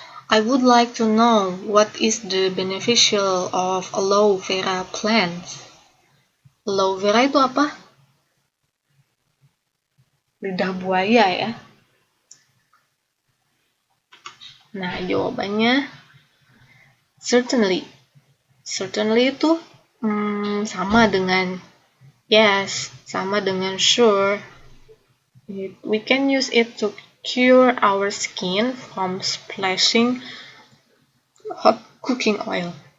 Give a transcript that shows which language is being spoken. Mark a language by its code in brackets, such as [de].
[en] I would like to know what is the beneficial of aloe vera plants. [id] Aloe vera itu apa? Lidah buaya ya. Nah, jawabannya certainly. Certainly itu sama dengan yes, sama dengan sure. [en] We can use it to cure our skin from splashing hot cooking oil.